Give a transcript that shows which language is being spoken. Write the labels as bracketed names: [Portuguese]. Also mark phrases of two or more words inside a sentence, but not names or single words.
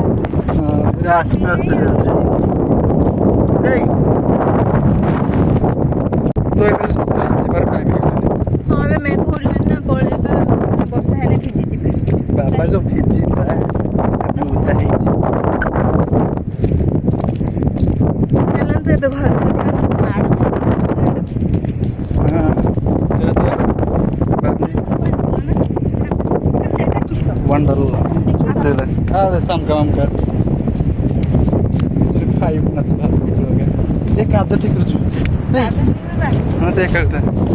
[Odia] ଆସ୍ତେ ଆସ୍ତେ ଯାଉଛି ଏଇ ତ ଏବେ ଯିବାର ଟାଇମ୍ ହେଇଗଲାଣି ହଁ ଏବେ ମେଘ ଉଠିଲାଣି ନା ପଳେଇବା ବର୍ଷା ହେଲେ ଭିଜିଯିବେ ବାବାଙ୍କ ଭିଜିବା ଏବେ ଓଦା ହେଇଛି ଚାଲନ୍ତୁ ଏବେ ଘରକୁ ଯିବା [Hindi] वंडरला शाम का सिर्फ 5 मिनट बाद ये [Odia] ଗାଧ ଠିକ କରୁଛୁ ନାଇଁ ହଁ ସେ ଏକା କଥା